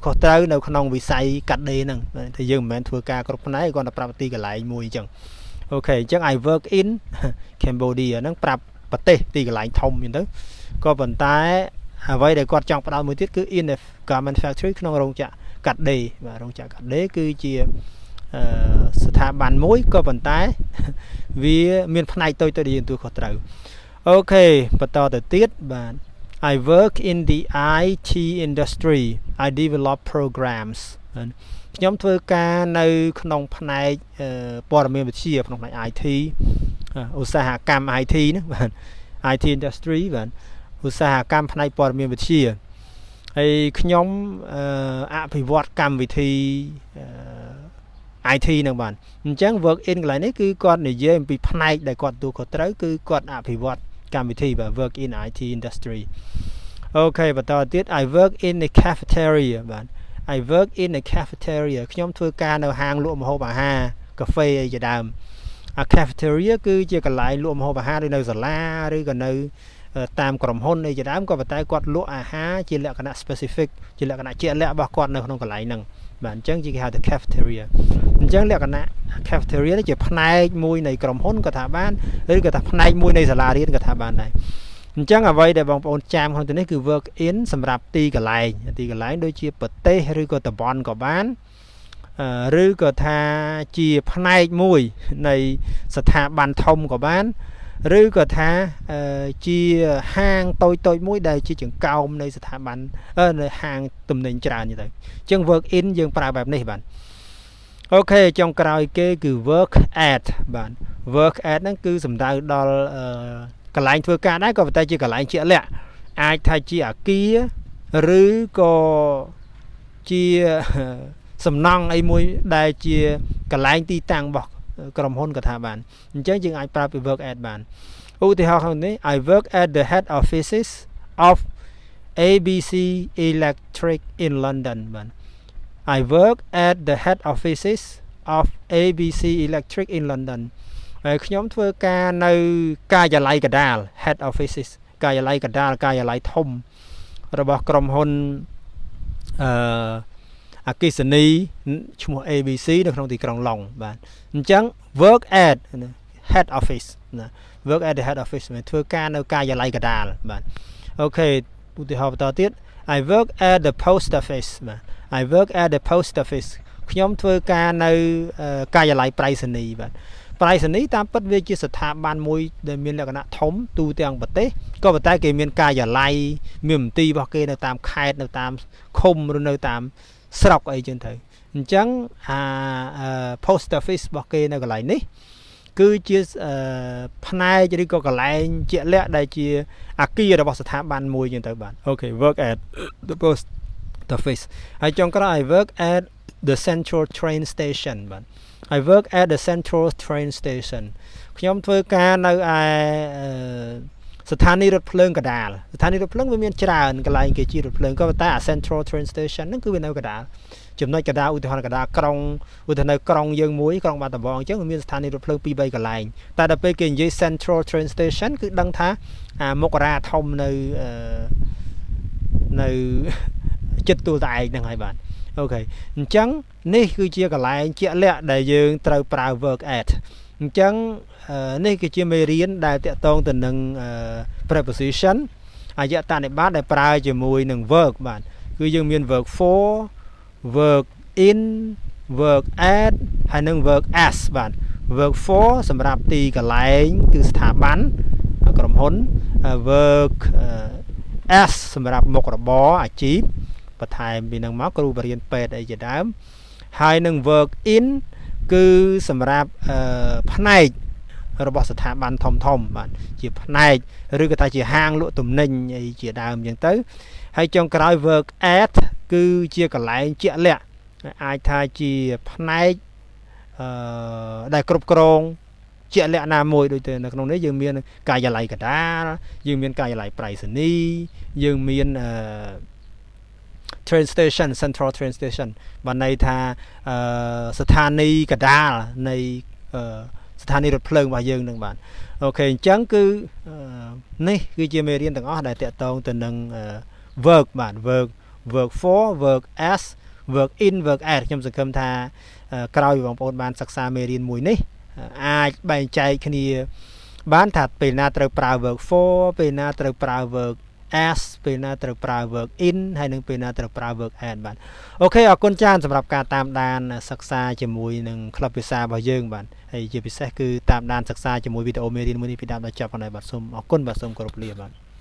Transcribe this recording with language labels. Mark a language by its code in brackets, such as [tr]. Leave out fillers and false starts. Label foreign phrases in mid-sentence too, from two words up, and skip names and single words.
[km] ខុសត្រូវនៅក្នុងវិស័យកាត់ដេរហ្នឹងតែយើងមិនមែនធ្វើការគ្រប់ផ្នែកគ្រាន់តែប្រាប់ទីកន្លែងមួយអញ្ចឹងអូខេអញ្ចឹង [en] I work in Cambodia [km] ហ្នឹង ប្រាប់ប្រទេសទីកន្លែងធំអញ្ចឹងទៅក៏ប៉ុន្តែអ្វីដែលគាត់ចង់ផ្ដោតមួយទៀតគឺ [en] in a garment factory [km] ក្នុងរោងចក្រកា ត់ដេរបាទរោងចក្រកាត់ដេរគឺជាស្ថាប័នមួយក៏ប៉ុន្តែវាមានផ្នែកតូចៗដែលយើង ទទួលខុសត្រូវអូខេបន្តទៅទៀតបាទ [en] I work in the IT industry I develop programs [km] ខ្ញុំធ្វើការនៅក្នុងផ្នែកព័ត៌មានវិទ្យាក្នុងផ្នែក IT ឧស្សាហកម្ម IT ណាបាទ [en] IT industry [km] បាទឧស្សាហកម្មផ្នែកព័ត៌មានវិទ្យាហើយខ្ញុំអភិវឌ្ឍកម្មវិធី IT ហ្នឹងបាទអញ្ចឹង [en] work in [km] កន្លែងនេះគឺគាត់និយាយអំពីផ្នែកដែលគាត់ទទួលខុសត្រូវគឺគាត់អភិវឌ្ឍកម្មវិធីបាទ [en] work in IT industry [km] អូខេបន្តទៀត [en] I work in a cafeteria [km] បាទ [en] I work in a cafeteria [km] ខ្ញុំធ្វើការនៅហាងលក់ម្ហូបអាហារកាហ្វេអីជាដើមអា cafeteria គឺជាកន្លែងលក់ម្ហូបអាហារឬនៅសាលាឬក៏នៅតាមក្រុ មហ៊ុនអីជាដើមក៏ប៉ុន្តែគាត់លក់អាហារជាលក្ខណៈ specific ជាលក្ខណៈជាក់លាក់របស់គាត់នៅក្នុងកន្លែងហ្នឹងបាទអញ្ចឹងគេហៅថា cafeteria អញ្ចឹងលក្ខណៈ cafeteria នេះជាផ្នែកមួយនៃក្រុមហ៊ុនក៏ថាបានឬក៏ថាផ្នែកមួយនៃសាលារៀនក៏ថាបានដែរអញ្ចឹង អ្វីដែលបងប្អូនចាំក្នុងទីនេះគឺ [en] work in [km] សម្រាប់ទីកន្លែងដូចជាប្រទេសឬក៏តំបន់ក៏បានឬក៏ថាជាផ្នែកមួយនៃស្ថាប័នធំក៏បានឬក៏ថាជាហាងតូច មួយដែលជាចង្កោមនៃស្ថាប័ននៅហាងទំនិញច្រើនទៅអញ្ចឹង [en] work in [km] យើងប្រើបែបនេះបាទអូខេចុងក្រោយគេគឺ [en] work at [km] បាទ [en] work at [km] ហ្នឹងគឺសំដៅដល់កន្លែងធ្វើការដែរក៏ប៉ុន្តែជាកន្លែងជាក់លាក់អាចថាជាអគារឬក៏ ជាសំណង់អីមួយដែលជាកន្លែងទីតាំងរបស់ក្រុមហ៊ុនក៏ថាបានអ ញ្ចឹងយើងអាចប្រើពី [en] work at [km] បានឧទាហរណ៍ក្នុងនេះ [en] I work at the head offices of ABC Electric in London [km] បាទ [en] I work at the head offices of ABC Electric in London [km] ហើយខ្ញុំធ្វើការនៅការិយាល័យកណ្ដាល [en] head offices [km] ការិយាល័យកណ្ដាលការិយាល័យធំរបស់ក្រុមហ៊ុន អគ្គិសនីឈ្មោះ ABC នៅក្នុងទីក្រុងឡុងបាទអញ្ចឹង [en] work at head office [km] ណា [en] work at the head office [km] មានធ្វើការនៅការិយាល័យកណ្ដាលបាទអូខេឧទាហរណ៍បន្តទៀត [en] I work at the post office [km] បាទ [en] I work at the post office [km] ខ្ញុំធ្វើការ នៅការិយាល័យប្រៃសណីយ៍បាទប្រៃសណីយ៍តាមពិតវាជាស្ថាប័នមួយដែលមានលក្ខណៈធំទូទាំងប្រទេសក៏ប៉ុន្តែគេមានការិយាល័យមានមន្ទីររបស់គេនៅតាមខេត្តនៅតាមឃុំឬ នៅតាមស្រុកអីចឹងទៅអញ្ចឹង [en] post office [km] របស់គេនៅកន្លែងនេះគឺជាផ្នែកឬក៏កន្លែងជាក់លាក់ដែលជាអគាររបស់ស្ថាប័នមួយ ចឹងទៅបាទអូខេ [en] work at the post office [km] ហើយចុងក្រោយ [en] I work at the central train station [km] បាទ [en] I work at the central train station [km] ខ្ញុំធ្វើការនៅឯស្ថានីយ៍រថភ្លើងកណ្ដាលស្ថានីយ៍រថភ្លើងវាមានច្រើនកន្លែងគេជិះរថភ្លើងក៏ប៉ុន្តែ [en] central train station [km] ហ្នឹងគឺវានៅកណ្ដាលចំណុចកណ្ដាលឧទាហរណ៍កណ្ដាលក្រុងឧទាហរណ៍នៅក្រុងយើងមួយក្រុងបាត់ដំបងអញ្ចឹងវាមានស្ថានីយ៍រថភ្លើង 2-3 កន្លែងតែដល់ពេលគេនិយាយ [en] central train station [km] គឺដឹងថាមុខរាធំ នៅចិត្តទួលតែឯងហ្នឹងហើយបាទអូខេអញ្ចឹងនេះគឺជាកន្លែងជាក់លាក់ដែលយើងត្រូវប្រើ [en] work at [km] អញ្ចឹងនេះគឺជាមេរៀនដែលតាក់ទងទៅនឹង preposition អ យតនិបាតដែលប្រើជាមួយនឹង work បាទគឺយើងមាន [en] work for work in work at [km] ហើយនិង [en] work as [km] បាទ [en] work for [km] សម្រាប់ទីកន្លែងគឺស្ថាប័នក្រុមហ៊ុន [en] work as [km] សម្រាប់មុខរបរអាជីពបន្ថែមពីនឹងមកគ្រូបរិញ្ញាបត្រពេទ្យអីជាដើមហើយនឹង [en] work in [km] គឺសម្រាប់ផ្នែករបស់ស្ថាប័នធំបាទជាផ្នែកឬក៏ថាជាហាងលក់ទំនិញអីជាដើមអញ្ចឹងទៅហើយចុងក្រោយ [en] work at [km] គឺជាកន្លែងជាក់លាក់អាចថាជាផ្នែកដែលគ្រប់គ្រងជាក់លាក់ណាមួយដូចទៅនៅក្នុងនេះយើងមានការិយាល័យកណ្ដាលយើងមានការិយាល័យប្រៃសណីយ៍យើងមាន [en] train station central train station [km] បានន័យថាស្ថានីយកណ្ដាលនៃស្ថានីយ៍រថភ្លើងរបស់យើងនឹងបាទអូខេអញ្ចឹងគឺនេះគឺជា មេរៀនទាំងអស់ដែលតាក់ទងទៅនឹង work បាទ [en] work for work as work in work at [km] ខ្ញុំសង្ឃឹ មថាក្រោយបងប្អូនបានសិក្សាមេរៀនមួយនេះអាចបែងចែកគ្នាបានថាពេលណាត្រូវប្រើ [en] work for [km] ពេលណាត្រូវប្រើ [en] work as [km] ពេលណាត្រូវប្រើ [en] work in [km] ហើយនឹងពេលណាត្រូវប្រើ [en] work at [km] បាទអូខេអរគុណច្រើនសម្រាប់ការតាមដានសិក្សាជាមួយនឹងក្លឹបភាសារបស់យើងបាទហើយជាពិសេសគឺតាមដានសិក្សាជាមួយវីដេអូមេរៀនមួយនេះពីដើមដល់ចប់ផងដែរបាទសូមអរគុណបាទសូមគោរពលាបាទ